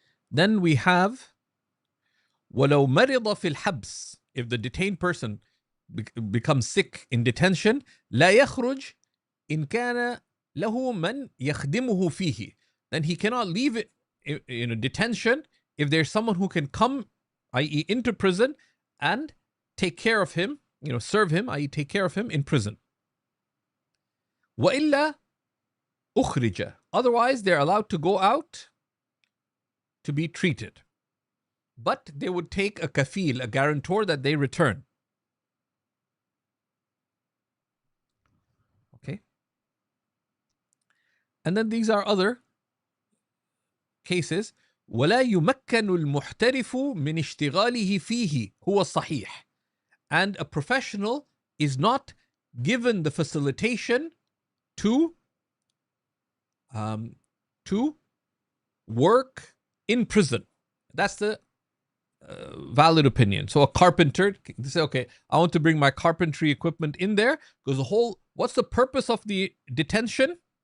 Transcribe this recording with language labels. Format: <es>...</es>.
<en>Then we have</en> <ar>وَلَوْ مَرِضَ فِي الْحَبْسِ.</ar> <en>If the detained person becomes sick in detention,</en> <ar>لَا يَخْرُجْ إِنْ كَانَ لَهُ مَنْ يَخْدِمُهُ فِيهِ.</ar> <en>Then he cannot leave it in a detention if there's someone who can come, i.e. into prison, and take care of him, serve him, i.e. take care of him in prison.</en> <ar>وَإِلَّا أُخْرِجَ.</ar> <en>Otherwise, they're allowed to go out to be treated. But they would take a kafil, a guarantor that they return. Okay? And then these are other cases</en> <ar>ولا يمكن المحترف من اشتغاله فيه هو الصحيح.</ar> <en>And a professional is not given the facilitation to work in prison. That's the valid opinion. So a carpenter can say, okay, I want to bring my carpentry equipment in there, because what's the purpose of the detention?</en>